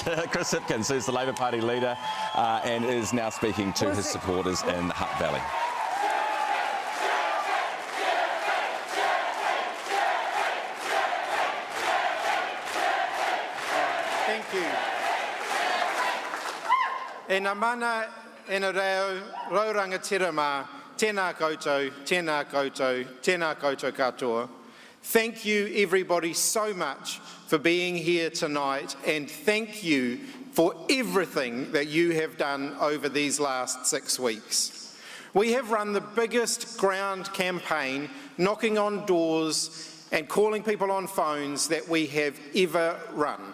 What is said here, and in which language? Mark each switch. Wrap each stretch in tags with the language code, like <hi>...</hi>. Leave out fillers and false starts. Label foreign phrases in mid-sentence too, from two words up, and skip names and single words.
<en>Chris Hipkins, who's the Labour Party leader and is now speaking to his supporters in Hutt Valley. Thank you.</en> <mi>E ngā mana e na reo, rauranga tirama, tēnā koutou, tēnā koutou, tēnā koutou katoa.</mi> <en>Thank you everybody so much for being here tonight, and thank you for everything that you have done over these last 6 weeks. We have run the biggest ground campaign, knocking on doors and calling people on phones that we have ever run.</en>